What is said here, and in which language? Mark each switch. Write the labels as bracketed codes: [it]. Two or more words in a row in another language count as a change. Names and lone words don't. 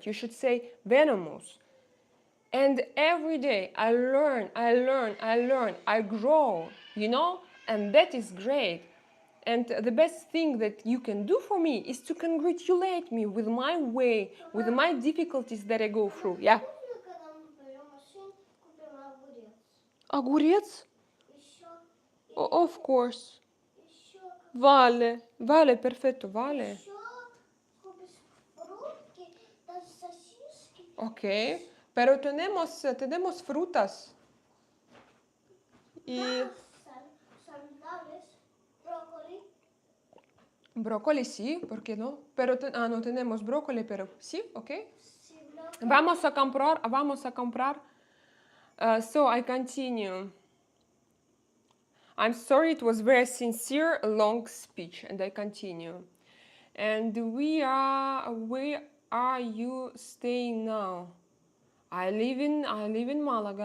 [en] You should say venomous. And every day I learn, I grow, and that is great. And the best thing that you can do for me is to congratulate me with my way, with my difficulties that I go through. Yeah. [ru] Можно, когда мы берем машину, купим огурец? Огурец? Еще, [en] Of course. [ru] еще, [es] Vale, perfetto, vale. [ru] еще купишь фрукты, даже сосиски. [es] Ok, pero tenemos frutas. Y Sandales, brócoli. brócoli sí, ¿por qué no? Pero no tenemos brócoli, pero sí, ok. Sí, brócoli. Vamos a comprar. [en] So I continue. I'm sorry, it was very sincere, long speech, and I continue. And where are you staying now? I live in Malaga.